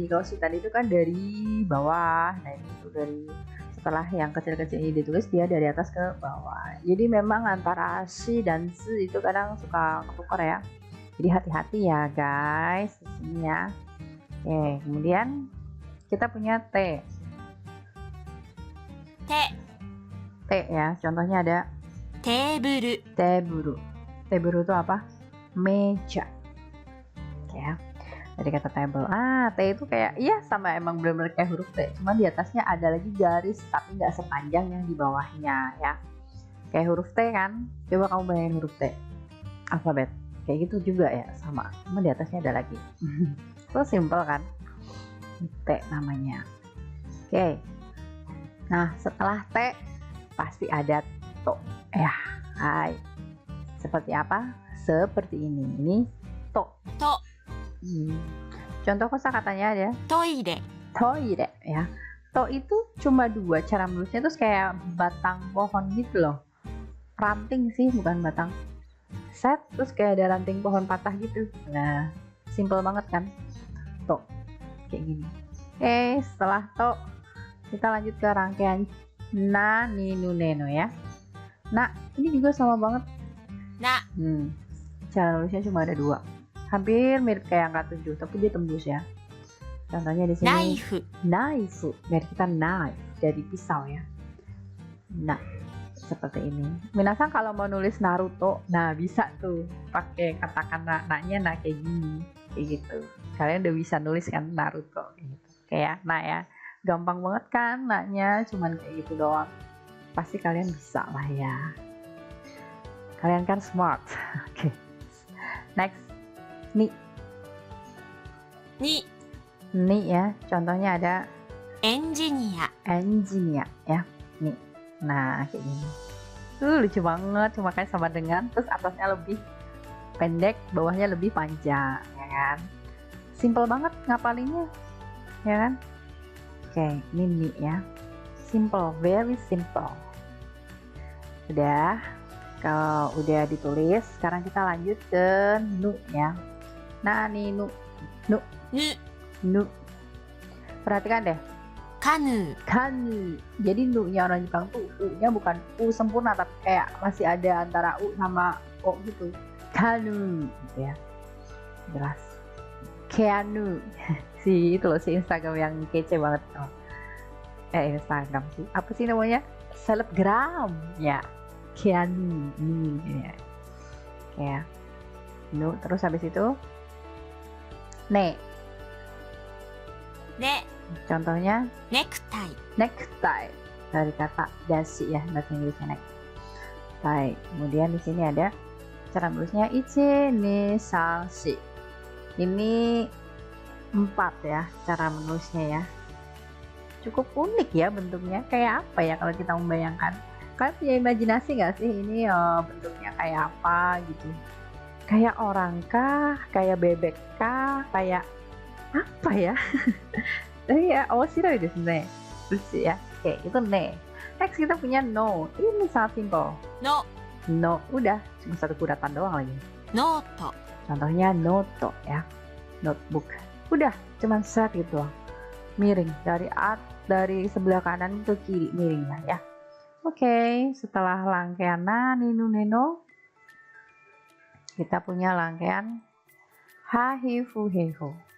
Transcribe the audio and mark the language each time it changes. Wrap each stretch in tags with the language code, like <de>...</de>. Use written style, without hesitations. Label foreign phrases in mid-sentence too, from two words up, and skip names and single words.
<id>Kalau shi tadi itu kan dari bawah. Nah, ini tuh dari setelah yang kecil-kecil ini ditulis, dia dari atas ke bawah. Jadi memang antara shi dan tsu itu kadang suka ketukar ya. Jadi hati-hati ya guys di sini ya. Oke, kemudian kita punya T.</id> <ja>手</ja> <id>T ya. Contohnya ada</id> <ja>テーブル</ja> <id>teburu. Teburu itu apa? Meja. Oke ya. Dari kata table. T itu kayak iya sama emang benar-benar kayak huruf T. Cuma di atasnya ada lagi garis tapi nggak sepanjang yang di bawahnya ya. Kayak huruf T kan. Coba kamu bayangin huruf T. Alfabet. Kayak gitu juga ya, sama. Cuma di atasnya ada lagi. Itu simple kan? T namanya. Oke. Nah, setelah T pasti ada to. Ya, hai. Seperti apa? Seperti ini. Ini to.</id> <ja>と</ja> <id>Contoh kosakatanya ada</id> <ja>トイレ</ja> <id>toire ya. To itu cuma 2 cara menulisnya, terus kayak batang pohon gitu loh. Ranting sih, bukan batang. Set, terus kayak ada ranting pohon patah gitu. Nah, simple banget kan? To. Kayak gini. Oke, setelah to kita lanjut ke rangkaian na, ni, nu, ne, no ya. Nah, ini juga sama banget.</id> <ja>な</ja> <id>Cara nulisnya cuma ada 2. Hampir mirip kayak angka 7, tapi dia tembus ya. Contohnya di</id> <ja>ナ</ja> <id>sini</id> <ja>イフ</ja> <id>knife, dari kita knife, dari pisau ya. Nah, seperti ini. Minasan kalau mau nulis Naruto, nah bisa tuh pakai katakana na-nya nah kayak gini, kayak gitu. Kalian udah bisa nulis kan Naruto gitu. Kayak nah ya, gampang banget kan na-nya, cuman kayak gitu doang. Pasti kalian bisa lah ya. Kalian kan smart. Oke. Next, ni.</id> <ja>に</ja> <id>Ni ya, contohnya ada</id> <ja>エンジニア</ja> <id>engineer ya. Nih. Nah, kayak gini. Lucu banget, cuma kayak sama dengan terus atasnya lebih pendek, bawahnya lebih panjang, ya kan? Simple banget ngapalinnya, ya kan? Oke, ini ni ya. Simple,</id> <en>very simple.</en> <id>Udah, kalau udah ditulis, sekarang kita lanjut ke nu ya. Nah, nih nu,</id> <ja>ぬ</ja> <id>nu. Perhatikan deh.</id> <ja>カヌー</ja> <id>Kanu. Jadi nu-nya orang Jepang tuh u-nya bukan u sempurna tapi kayak masih ada antara u sama o gitu. Kanu gitu ya. Jelas. Keanu. Si itu loh si Instagram yang kece banget. Oh. Instagram sih. Apa sih namanya? Selebgram. Ya. Keanu. Ya. Kayak nu terus habis itu ne.</id> <ja>で</ja> <id>Contohnya</id> <ja>ネクタイ</ja> <id>necktie dari kata dasi ya bahasa Inggrisnya necktie. Kemudian di sini ada cara nulisnya</id> <ja>一二三四.</ja> <id>Ini 4 ya cara menulisnya ya. Cukup unik ya bentuknya. Kayak apa ya kalau kita membayangkan? Kalian punya imajinasi nggak sih ini bentuknya kayak apa gitu? Kayak orang kah? Kayak bebek kah? Kayak apa ya? Ya,</id> <ja>おしろいですね.</ja> <id>Lucu ya. Oke, itu ne. Next kita punya no. Ini sangat simple.</id> <ja>の</ja> <id>No, udah cuma satu kuratan doang lagi.</id> <ja>ノート</ja> <id>Contohnya noto ya. Notebook. Udah, cuma set gitu loh. Miring dari sebelah kanan ke kiri miring lah ya. Oke, setelah rangkaian na, ninu, neno, kita punya rangkaian ha, hi, fu, he, ho.</id>